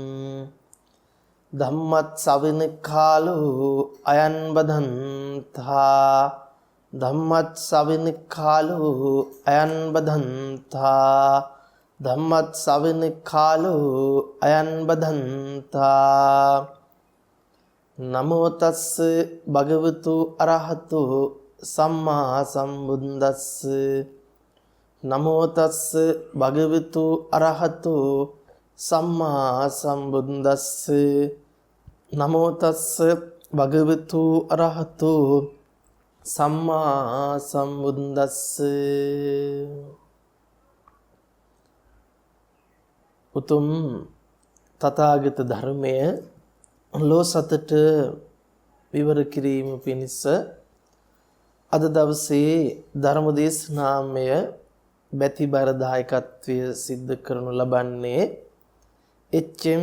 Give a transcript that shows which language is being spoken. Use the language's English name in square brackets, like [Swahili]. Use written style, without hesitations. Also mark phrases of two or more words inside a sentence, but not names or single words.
[Pali] धम्मत्सविन कालो अयं बधन्ता धम्मत्सविन कालो अयं बधन्ता धम्मत्सविन कालो अयं बधन्ता नमो तस् भगवतु अरहतो सम्मा सम्बुद्दस्स नमो तस् भगवतु अरहतो सम्मा सम्बुद्दस्स नमो तस् भगवतु अरहतो सम्मा सम्बुद्दस्स [Sinhala] උතුම් තථාගත ධර්මය ලෝ සතට විවර කිරීම පිණිස අද දවසේ ධර්ම දේශනාමය බැතිබර දායකත්වය සිද්ධ කරනු ලබන්නේ එච්.එම්.